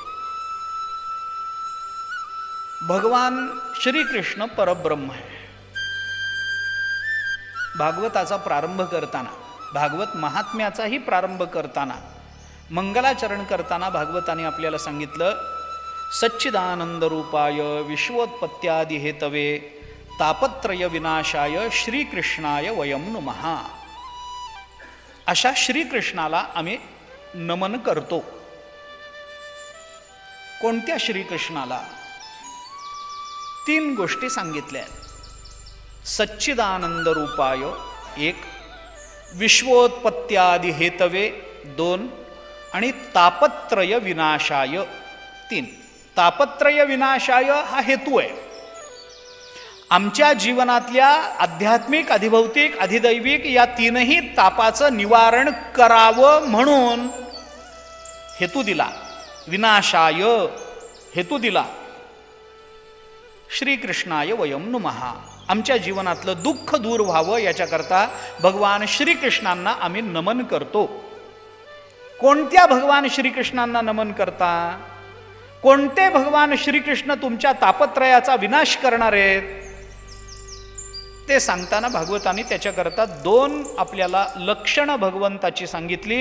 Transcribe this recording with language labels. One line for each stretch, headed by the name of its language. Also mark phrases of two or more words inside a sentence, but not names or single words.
Marathi: भगवान श्रीकृष्ण परब्रह्म आहे. भागवताचा प्रारंभ करताना, भागवत महात्म्याचाही प्रारंभ करताना, मंगलाचरण करताना भागवताने आपल्याला सांगितलं,
Sanskrit: सच्चिदानंद रूपाय विश्वोत्पत्त्यादि हेतवे तापत्रय विनाशाय श्रीकृष्णाय वयम नमः.
Marathi: अशा श्रीकृष्णाला आम्ही नमन करतो. कोणत्या श्रीकृष्णाला? तीन गोष्टी सांगितल्या.
Sanskrit: सच्चिदानंद रूपाय एक, विश्वोत्पत्त्यादि हेतवे दोन, आणि तापत्रय विनाशाय तीन. तापत्रय विनाशाय
Marathi: हा हेतू आहे. आमच्या जीवनातल्या आध्यात्मिक, अधिभौतिक, अधिदैविक या तीनही तापाचं निवारण करावं म्हणून हेतू दिला. विनाशाय हेतू दिला.
Sanskrit: श्रीकृष्णाय वयम नमः.
Marathi: आमच्या जीवनातलं दुःख दूर व्हावं याच्याकरता भगवान श्रीकृष्णांना आम्ही नमन करतो. कोणत्या भगवान श्रीकृष्णांना नमन करता? कोणते भगवान श्रीकृष्ण तुमच्या तापत्रयाचा विनाश करणार आहेत? ते सांगताना भागवताने त्याच्याकरता दोन आपल्याला लक्षणं भगवंताची सांगितली.